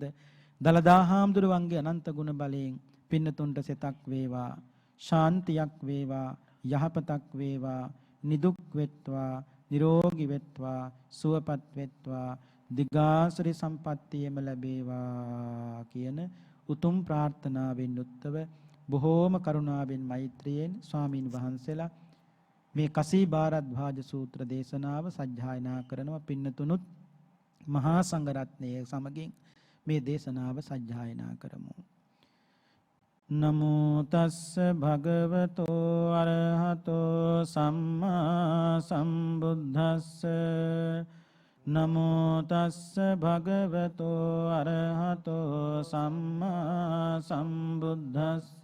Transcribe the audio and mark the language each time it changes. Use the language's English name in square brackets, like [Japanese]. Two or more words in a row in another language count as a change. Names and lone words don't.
[Sinhala] දලදා හාමුදුරුවන්ගේ අනන්ත ගුණ බලයෙන් පින්නතුන්ට සෙතක් වේවා, ශාන්තියක් වේවා, යහපතක් වේවා, නිදුක් වෙත්වා, නිරෝගී වෙත්වා, සුවපත් වෙත්වා, දිගාසරි සම්පත්තියම ලැබේවා කියන උතුම් ප්‍රාර්ථනාවෙන් යුක්තව බොහෝම කරුණාවෙන් මෛත්‍රියෙන් ස්වාමින් වහන්සේලා මේ කසී භාරද්වාජ සූත්‍ර දේශනාව සජ්ජායනා කරනවා. පින්නතුනුත් මහා සංඝරත්නයේ සමගින් මේ දේශනාව සජ්ජායනා කරමු. [Pali] නමෝ තස්ස භගවතෝ අරහතෝ සම්මා සම්බුද්දස්ස නමෝ තස්ස භගවතෝ අරහතෝ සම්මා සම්බුද්දස්ස